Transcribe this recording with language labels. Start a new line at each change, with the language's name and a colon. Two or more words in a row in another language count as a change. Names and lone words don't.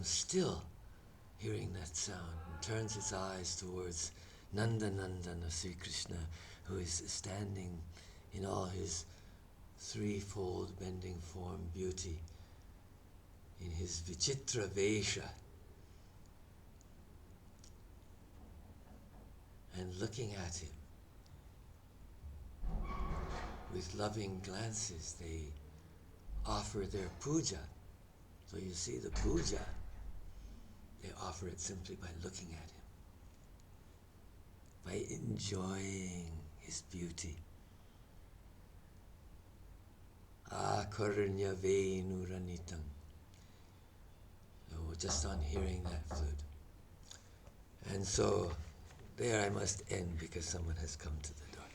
English: still, hearing that sound, and turns its eyes towards nanda-nandanam, Sri Krishna, who is standing in all his threefold bending form beauty, in his vicitra-veśam, and looking at him with loving glances. They offer their pūjāṁ. So you see the pūjāṁ, they offer it simply by looking at him, by enjoying his beauty.
Sanskrit: आकर्ण्य वेणु-रणितं.
English: Just on hearing that flute. And so there I must end, because someone has come to the